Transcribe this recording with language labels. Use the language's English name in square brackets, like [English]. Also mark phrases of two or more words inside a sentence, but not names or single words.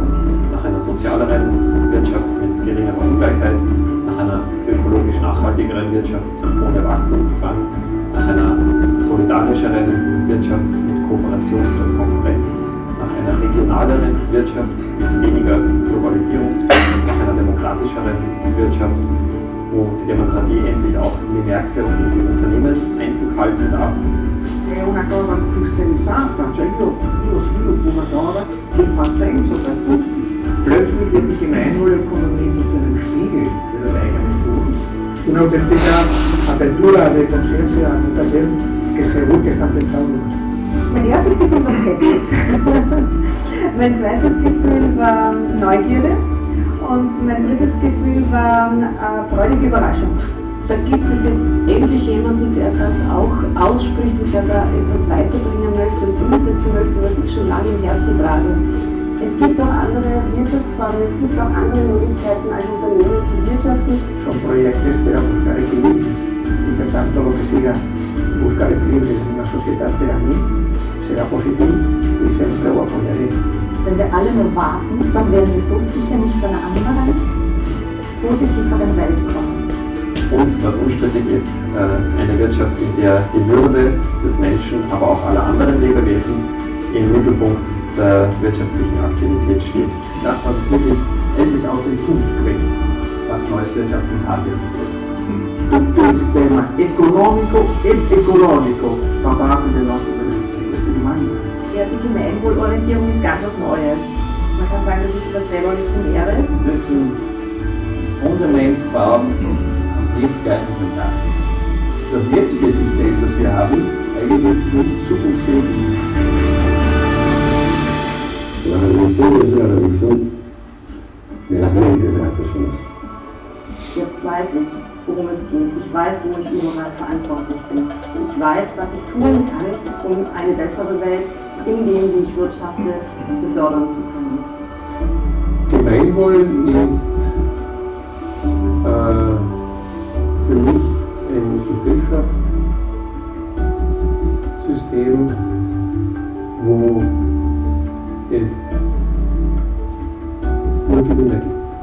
[German] Nach einer sozialeren Wirtschaft mit geringerer Ungleichheit, nach einer ökologisch nachhaltigeren Wirtschaft ohne Wachstumszwang, nach einer solidarischeren Wirtschaft mit Kooperation statt Konkurrenz, nach einer regionaleren Wirtschaft mit weniger Globalisierung, nach einer demokratischeren Wirtschaft, wo die Demokratie endlich auch in die Märkte und in die Unternehmen Einzug halten darf. [Italian] È una cosa più sensata, cioè io sviluppo una cosa che fa senso per tutti. [German] Plötzlich wird die Gemeinwohlökonomie so zu einem Spiegel für das eigene Tun. [Spanish] Una auténtica apertura de conciencia a un taller que seguro que están pensando. [German] Mein erstes Gefühl war Skepsis. Mein zweites Gefühl war Neugierde und mein drittes Gefühl war freudige Überraschung. Da gibt es jetzt endlich jemanden, der das auch ausspricht und der da etwas weiterbringen möchte und umsetzen möchte, was ich schon lange im Herzen trage. Es gibt auch andere Wirtschaftsformen, es gibt auch andere Möglichkeiten als Unternehmen zu wirtschaften. [Spanish] Son proyectos para buscar equilibrio, intentando lo que siga buscar equilibrio en una sociedad que a mí será positivo y siempre lo apoyaré. [German] Wenn wir alle nur warten, dann werden wir so sicher nicht zu einer anderen, positiveren Welt kommen. Und was unstrittig ist, eine Wirtschaft, in der die Würde des Menschen, aber auch aller anderen Lebewesen im Mittelpunkt der wirtschaftlichen Aktivität steht. Dass man das wirklich endlich auf den Punkt bringt, was neues Wirtschaften tatsächlich ist. [Italian] Tutto il sistema economico ed ecologico fa parte del nostro benessere, questo rimane. [German] Ja, die Gemeinwohlorientierung ist ganz was Neues. Man kann sagen, das ist was Revolutionäres. Wir müssen Fundament bauen, ewigkeiten Kontakt. Das jetzige System, das wir haben, eigentlich nicht zukunftsfähig ist. [Spanish] La revolución es una revolución de las mentes de las personas. [German] Jetzt weiß ich, worum es geht. Ich weiß, wo ich überall verantwortlich bin. Ich weiß, was ich tun kann, um eine bessere Welt in dem, wie ich wirtschafte, befördern zu können. Gemeinwohl ist für mich ein Gesellschaftssystem, wo es nur Gewinner gibt.